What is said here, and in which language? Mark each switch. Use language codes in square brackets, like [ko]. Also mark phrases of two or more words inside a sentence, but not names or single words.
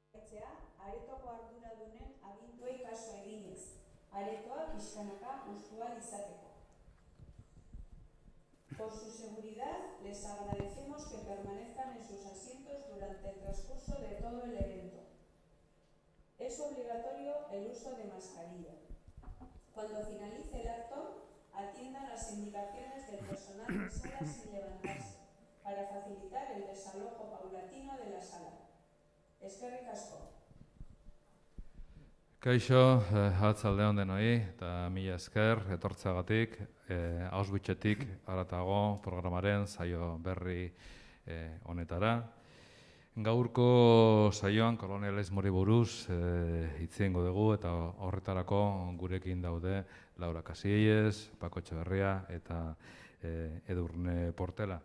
[eu] betetzea aretoko arduradunen aginduei kasu eginez, aretoa pixkanaka usual izateko. [es] Por su seguridad, les agradecemos que permanezcan en sus asientos durante el transcurso de todo el evento. Es obligatorio el uso de mascarilla. Cuando finalice el acto, atiendan las indicaciones del personal de sala sin levantarse, para facilitar el desalojo paulatino de la sala. [eu] Eskerrik asko. Kaixo, arratsalde on denoi, eta mila esker etortzeagatik, Auschwitzetik haratago programaren saio berri honetara. Gaurko saioan kolonialismori buruz hitz egingo dugu eta horretarako gurekin daude Laura Casillas, Paco Etxeberria eta Edurne Portela.